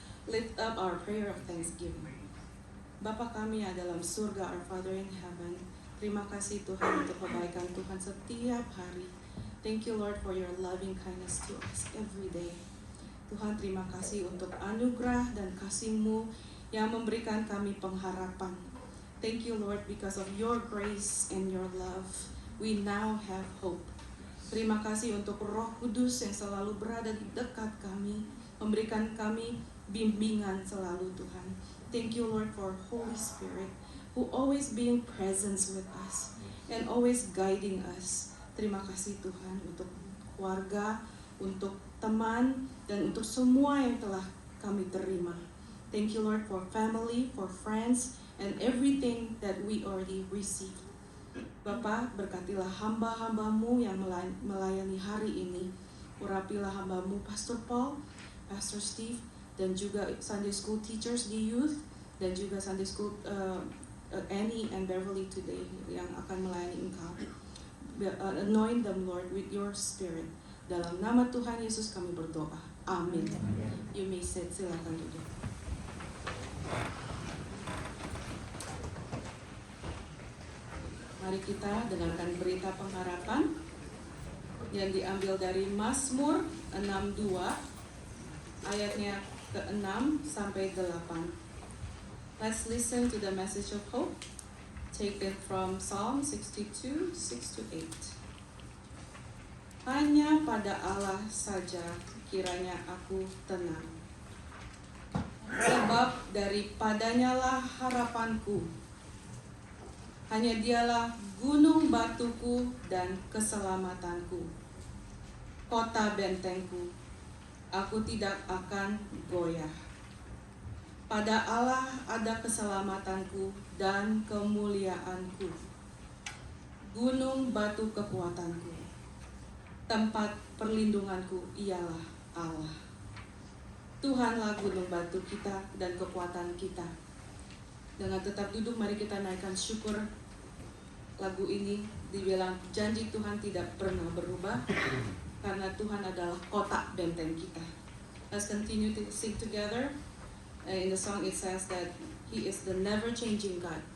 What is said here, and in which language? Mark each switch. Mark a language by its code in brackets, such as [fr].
[en] lift up our prayer of thanksgiving. [id] Bapa kami yang dalam surga, [en] our Father in heaven, [id] terima kasih Tuhan untuk kebaikan Tuhan setiap hari. [en] Thank you Lord for your loving kindness to us every day. [id] Tuhan terima kasih untuk anugerah dan kasih-Mu yang memberikan kami pengharapan. [en] Thank you Lord because of your grace and your love, we now have hope. [id] Terima kasih untuk Roh Kudus yang selalu berada di dekat kami, memberikan kami bimbingan selalu Tuhan. [en] Thank you Lord for Holy Spirit who always being present with us and always guiding us. [id] Terima kasih Tuhan untuk keluarga, untuk teman, dan untuk semua yang telah kami terima. [en] Thank you Lord for family, for friends, and everything that we already received. [id] Bapak, berkatilah hamba-hamba-Mu yang melayani hari ini. Urapilah hamba-Mu Pastor Paul, Pastor Steve, dan juga [en] Sunday School teachers [id] di youth, dan juga Sunday School Annie and Beverly today yang akan melayani Engkau. [en] Anoint them Lord with your spirit. [id] Dalam nama Tuhan Yesus kami berdoa. Amin. [en] You may sit, [id] silakan duduk. Mari kita dengarkan berita pengharapan yang diambil dari Mazmur 62 ayatnya ke-6 sampai 8. [en] Let's listen to the message of hope taken from Psalm 62, 6-8. [id] Hanya pada Allah saja kiranya aku tenang, sebab daripadanya lah harapanku. Hanya Dialah gunung batuku dan keselamatanku, kota bentengku. Aku tidak akan goyah. Pada Allah ada keselamatanku dan kemuliaanku, gunung batu kekuatanku. Tempat perlindunganku ialah Allah. Tuhanlah gunung batu kita dan kekuatan kita. Dengan tetap duduk, mari kita naikkan syukur. Lagu ini dibilang janji Tuhan tidak pernah berubah, karena Tuhan adalah kota benteng kita. [en] Let's continue to sing together. In the song it says that He is the never-changing God.